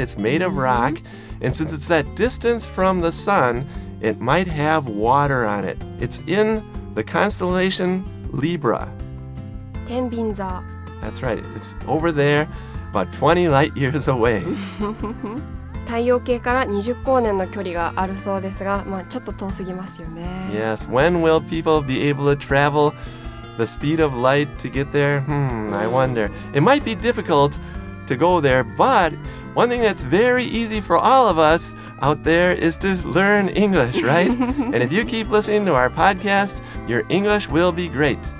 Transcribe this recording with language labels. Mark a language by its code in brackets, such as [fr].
[en] It's made of rock, and since it's that distance from the sun, it might have water on it. It's in the constellation Libra. [ja] 天秤座. [en] That's right. It's over there, about 20 light years away. [ja] 太陽系から20光年の距離があるそうですが、ちょっと遠すぎますよね。 [en] Yes, when will people be able to travel the speed of light to get there? I wonder. It might be difficult to go there, but one thing that's very easy for all of us out there is to learn English, right? And if you keep listening to our podcast, your English will be great.